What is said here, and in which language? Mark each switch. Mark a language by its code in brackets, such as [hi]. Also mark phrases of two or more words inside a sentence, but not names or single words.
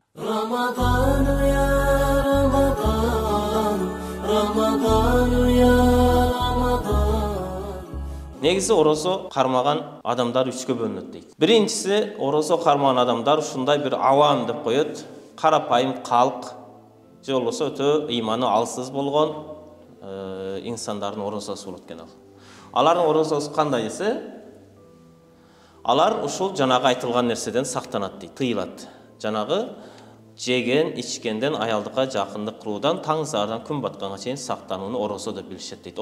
[ar] رمضان يا رمضان رمضان يا رمضان. [kk] Негізі ораза қармаған адамдар үшке бөлінеді дейді. Біріншісі, ораза қармаған адамдар ушундай бір авам деп қояды, қарапайым халық, [ky] же болбосо өтө иманы алсыз болгон инсандардын оразасы болот экен ал. Алардын оразасы кандай десе, алар ушул жанагы айтылган нерседен сактанат дейт, тыйылат. Жанагы жеген, ичкенден, аялдыкка жакындык кылуудан, таң зардан күн батканга чейин сактанууну ораза деп билишет дейт.